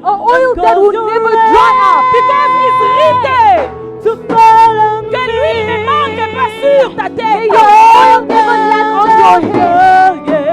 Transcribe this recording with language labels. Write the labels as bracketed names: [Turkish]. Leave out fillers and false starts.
[English] A oil that will never dry up. Because it's written To fall on [French] que l'huile ne manque pas sur ta tête. [English] Your oil never lack on your head.